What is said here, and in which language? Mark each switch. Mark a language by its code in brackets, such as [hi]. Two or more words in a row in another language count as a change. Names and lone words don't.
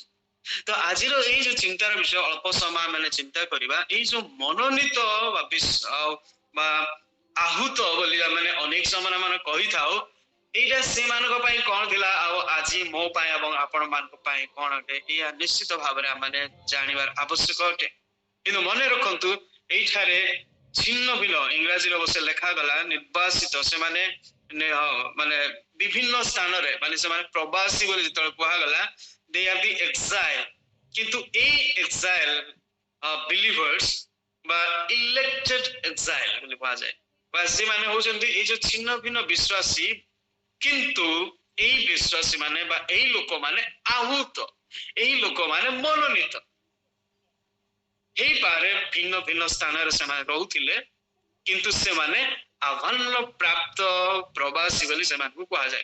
[or] ତ ଆଜିର ଏଇ ଯୋଉ ଚିନ୍ତାର ବିଷୟ ଅଳ୍ପ ସମୟ ମାନେ ଚିନ୍ତା କରିବା, ଏଇ ଯୋଉ ମନୋନୀତ ବା ଆହୁତ ବୋଲି ଆମେ ଅନେକ ସମୟ ମାନେ କହିଥାଉ, ଏଇଟା ସେମାନଙ୍କ ପାଇଁ କଣ ଥିଲା ଆଉ ଆଜି ମୋ ପାଇଁ ଏବଂ ଆପଣ ମାନଙ୍କ ପାଇଁ କଣ ଅଟେ, ଏହା ନିଶ୍ଚିତ ଭାବରେ ଆମେ ଜାଣିବାର ଆବଶ୍ୟକ ଅଟେ। କିନ୍ତୁ ମନେ ରଖନ୍ତୁ, ଏଇଠାରେ ଛିନ୍ନ ଭିନ୍ନ, ଇଂରାଜୀରେ ଅବଶ୍ୟ ଲେଖାଗଲା ନିର୍ବାସିତ, ସେମାନେ ମାନେ ବିଭିନ୍ନ ସ୍ଥାନରେ, ମାନେ ସେମାନେ ପ୍ରବାସୀ ବୋଲି ଯେତେବେଳେ କୁହାଗଲା, [en] they are the exile। [or] କିନ୍ତୁ ଏଇ [en] exile believers [or] ବା [en] elected exile [or] ବୋଲି କୁହାଯାଏ, ବା ସେମାନେ ହଉଛନ୍ତି ଏଇ ଯୋଉ ଛିନ୍ନ ଭିନ୍ନ ବିଶ୍ୱାସୀ, କିନ୍ତୁ ଏଇ ବିଶ୍ୱାସୀ ମାନେ ବା ଏଇ ଲୋକମାନେ ଆହୁତ, ଏଇ ଲୋକମାନେ ମନୋନୀତ ହେଇପାରେ। ଭିନ୍ନ ଭିନ୍ନ ସ୍ଥାନରେ ସେମାନେ ରହୁଥିଲେ, କିନ୍ତୁ ସେମାନେ ଆହ୍ୱାନ ପ୍ରାପ୍ତ ପ୍ରବାସୀ ବୋଲି ସେମାନଙ୍କୁ କୁହାଯାଏ।